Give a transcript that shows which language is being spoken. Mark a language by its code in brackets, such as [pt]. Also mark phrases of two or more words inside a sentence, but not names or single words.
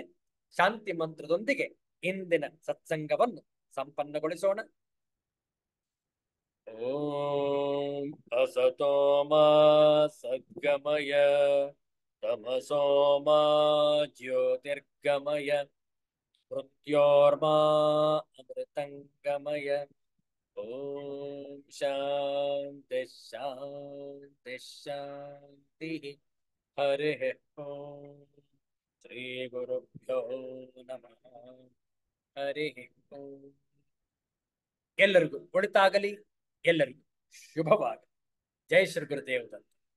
[kn] ಶಾಂತಿ ಮಂತ್ರದೊಂದಿಗೆ ಇಂದಿನ ಸತ್ಸಂಗವನ್ನು ಸಂಪನ್ನಗೊಳಿಸೋಣ. [sa] ಓಂ ಅಸತೋ ಮಾ ಸದ್ಗಮಯ ತಮಸೋ ಮಾ ಜ್ಯೋತಿರ್ಗಮಯ ಮೃತ್ಯೋರ್ಮಾ ಅಮೃತಂಗಮಯ. ಓಂ ಶಾಂತಿ ಶಾಂತಿ ಶಾಂತಿ. ಹರಿ ಓಂ. ಶ್ರೀ ಗುರುಭ್ಯೋ ನಮಃ. ಹರಿ ಓಂ. [kn] ಎಲ್ಲರಿಗೂ ಒಳಿತಾಗಲಿ. ಎಲ್ಲರಿಗೂ ಶುಭವಾಗಲಿ. [sa] ಜೈ ಶ್ರೀ ಗುರುದೇವ್ ದತ್ತ.